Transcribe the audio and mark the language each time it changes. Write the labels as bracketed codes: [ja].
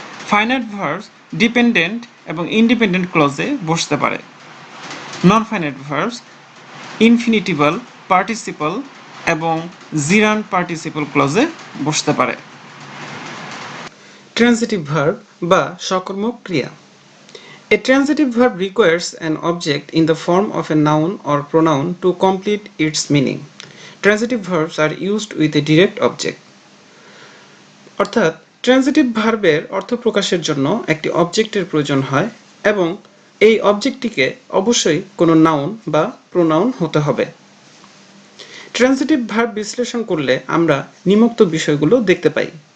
[bn] Finite verbs dependent এবং independent ক্লজে বসতে পারে। নন ফাইনাইট ভার্বস ইনফিনিটিভাল, পার্টিসিপল এবং জিরান্ড পার্টিসিপল ক্লজে বসতে পারে। ট্রান্সিটিভ ভার্ব বা সকর্মক ক্রিয়া। [en] A transitive verb requires an object in the form of a noun or pronoun to complete its meaning. Transitive verbs are used with a direct object. [bn] অর্থাৎ transitive ভার্বের অর্থ প্রকাশের জন্য একটি অবজেক্টের প্রয়োজন হয় এবং এই অবজেক্টটিকে অবশ্যই কোনো নাউন বা প্রোনাউন হতে হবে। ট্রান্সিটিভ ভার্ব বিশ্লেষণ করলে আমরা নিম্নোক্ত বিষয়গুলো দেখতে পাই।